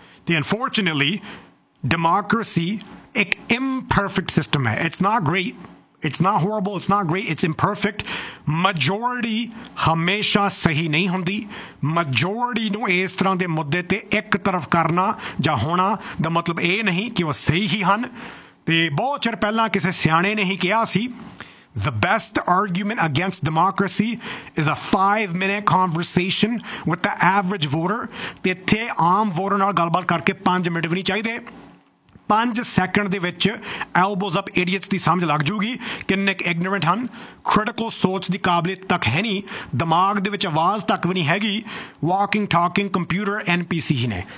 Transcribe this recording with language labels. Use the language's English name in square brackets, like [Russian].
[Punjabi] ਅਤੇ ਅਨਫੋਰਚੁਨੇਟਲੀ ਡੈਮੋਕ੍ਰੇਸੀ ਇੱਕ ਇਮਪਰਫੈਕਟ ਸਿਸਟਮ ਹੈ, [English] It's not great, it's not horrible, it's not great, it's imperfect. [Punjabi] Majority ਹਮੇਸ਼ਾ ਸਹੀ ਨਹੀਂ ਹੁੰਦੀ, ਮਜੋਰਟੀ ਨੂੰ ਇਸ ਤਰ੍ਹਾਂ ਦੇ ਮੁੱਦੇ 'ਤੇ ਇੱਕ ਤਰਫ ਕਰਨਾ ਜਾਂ ਹੋਣਾ ਦਾ ਮਤਲਬ ਇਹ ਨਹੀਂ ਕਿ ਉਹ ਸਹੀ ਹੀ ਹਨ। ਅਤੇ ਬਹੁਤ ਚਿਰ ਪਹਿਲਾਂ ਕਿਸੇ ਸਿਆਣੇ ਨੇ ਹੀ ਕਿਹਾ ਸੀ, [English] The best argument against democracy is a 5-minute conversation with the average voter. [Punjabi] ਇੱਥੇ ਆਮ ਵੋਟਰ ਨਾਲ ਗੱਲਬਾਤ ਕਰਕੇ 5 ਮਿੰਟ ਵੀ ਨਹੀਂ ਚਾਹੀਦੇ, 5 ਸੈਕਿੰਡ ਦੇ ਵਿੱਚ ਐਲਬੋਜ਼ ਅਪ ਇਡੀਅਟਸ ਦੀ ਸਮਝ ਲੱਗ ਜੂਗੀ ਕਿੰਨੇ ਕੁ ਇਗਨੋਰੈਂਟ ਹਨ, ਖੜਕੋ ਸੋਚ ਦੀ ਕਾਬਲੀਅਤ ਤੱਕ ਹੈ ਨਹੀਂ, ਦਿਮਾਗ ਦੇ ਵਿੱਚ ਆਵਾਜ਼ ਤੱਕ ਵੀ ਨਹੀਂ ਹੈਗੀ, [English] walking talking computer [Punjabi] NPC ਹੀ ਨੇ।